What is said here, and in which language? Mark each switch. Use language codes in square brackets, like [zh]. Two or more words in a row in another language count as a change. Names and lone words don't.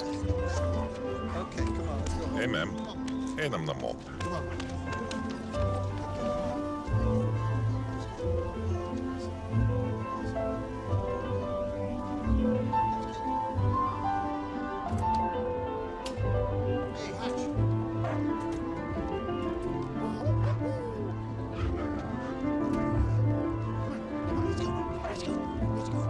[en] Okay, come on, let's go. Eime. Einam namo. Come on. Hey, Hutch. Let's go.